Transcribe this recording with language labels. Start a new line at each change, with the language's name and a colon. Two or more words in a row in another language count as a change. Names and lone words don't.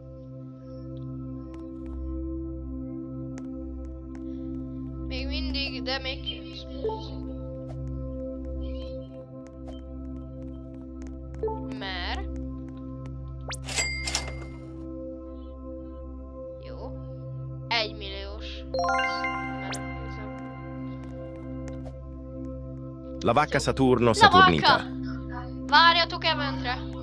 Hungarian: Még mindig, de még mert jó. 1 milliós.
Italian: La vacca Saturno Saturnita.
Hungarian: Várjatok eventre.